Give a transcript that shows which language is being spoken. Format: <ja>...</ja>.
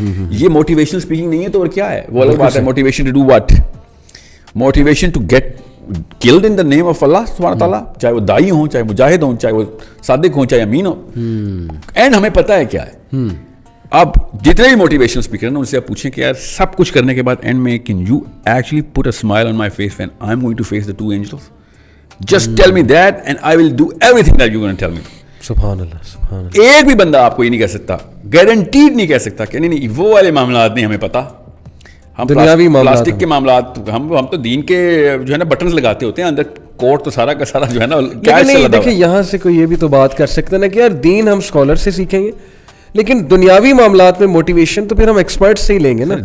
<ur>یہ motivational speaking نہیں ہے تو اور کیا ہے؟ وہ الگ بات ہے.</ur> <en>Motivation to do what? Motivation to get killed in the name of</en> <ur>Allah سبحانہ تعالیٰ, چاہے وہ دائی ہوں, چاہے مجاہد ہوں, چاہے وہ صادق ہوں, چاہے امین ہوں. اینڈ ہمیں پتہ ہے کیا ہے. اب جتنے بھی موٹیویشنل اسپیکر ہیں ان سے آپ پوچھیں کہ یار سب کچھ کرنے کے بعد اینڈ میں</ur> <en>Can you actually put a smile on my face when I am going to face the 2 angels? Just tell me that and I will do everything that you're going to tell me.</en> <ur>سبحان اللہ, سبحان اللہ. ایک بھی بندہ آپ کو یہ نہیں کہہ سکتا, گارنٹیڈ نہیں کہہ سکتا کہ نہیں وہ والے معاملات نہیں ہمیں پتا. ہم پلاسٹک کے معاملات, ہم تو دین کے جو ہے نا بٹنز لگاتے ہوتے ہیں, اندر کوٹ تو سارا کا سارا جو ہے نا. دیکھیں یہاں سے کوئی یہ بھی تو بات کر سکتا ہے نا کہ یار دین ہم اسکالر سے سیکھیں گے, لیکن دنیاوی معاملات میں موٹیویشن تو پھر ہم ایکسپرٹ سے ہی لیں گے نا.</ur>